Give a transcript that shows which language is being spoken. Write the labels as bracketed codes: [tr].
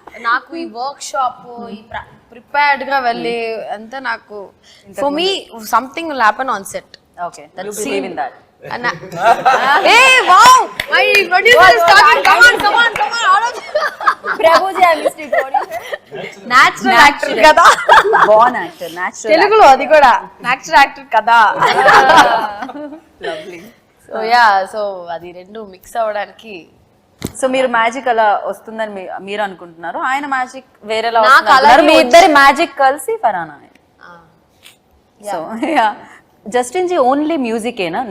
[te] నాకు ఈ work shop ఈ ప్రిపేర్డ్ గా వెళ్ళి అంతా నాకు [en] for me something will happen on set. Okay, you believe in that. And hey, wow, my producer is talking. Come on. Prabhuji, I missed it. What do you say? Natural actor కదా. Born actor, natural. [te] తెలుగులో అది కూడా natural actor కదా. [en] Lovely. [te] So yeah, so అది రెండు mix అవ్వడానికి. So మీరు magic అలా వస్తుందని మీరు అనుకుంటున్నారు, ఆయన మ్యాజిక్ వేరేలా నాకు వస్తుంది. అలాగే మీ ఇద్దరి మ్యాజిక్ కలిసి ఫరానా. So yeah, Justin G only music ఏనా?